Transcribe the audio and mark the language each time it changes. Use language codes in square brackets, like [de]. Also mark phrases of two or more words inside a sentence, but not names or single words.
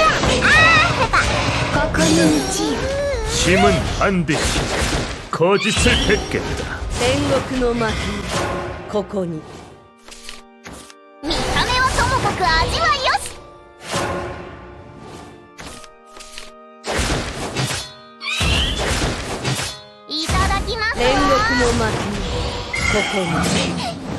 [ko] 아! 해봐! [ja] ここに道よ。 [ko] 짐은 반드시 거짓을 뱉겠다. [ja] 煉獄の幕ここに見た目はともかく味はよし。いただきますわ。煉獄の幕ここに